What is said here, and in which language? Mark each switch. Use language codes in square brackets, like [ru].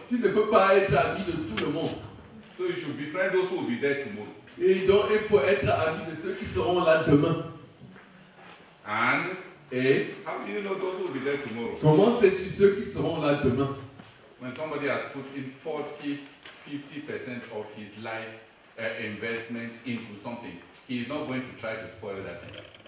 [fr] Tu ne peux pas être ami de tout le monde. [en] So you should befriend those who will be there tomorrow. [fr] Et donc il faut être ami de ceux qui seront là demain. [en] And [fr] Et [en] how do you know those who will be there tomorrow? [fr] comment sais-tu ceux qui seront là demain? [en] When somebody has put in 40-50% of his life investment into something, he is not going to try to spoil that thing.